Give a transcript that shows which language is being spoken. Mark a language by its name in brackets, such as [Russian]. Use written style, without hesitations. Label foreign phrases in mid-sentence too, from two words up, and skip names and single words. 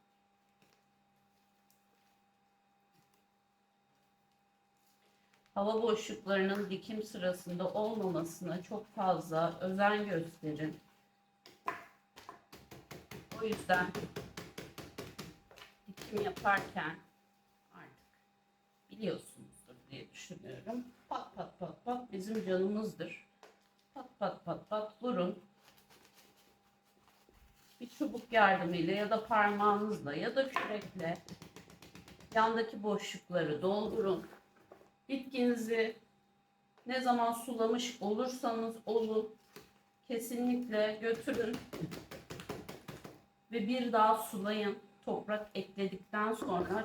[Turkish] Hava boşluklarının dikim sırasında olmamasına çok fazla özen gösterin. O yüzden dikim yaparken artık biliyorsunuzdur diye düşünüyorum. Pat pat pat pat bizim canımızdır. Pat pat pat pat vurun. Bir çubuk yardımıyla ya da parmağınızla ya da kürekle yandaki boşlukları doldurun. Bitkinizi ne zaman sulamış olursanız olun, kesinlikle götürün ve bir daha sulayın toprak ekledikten sonra.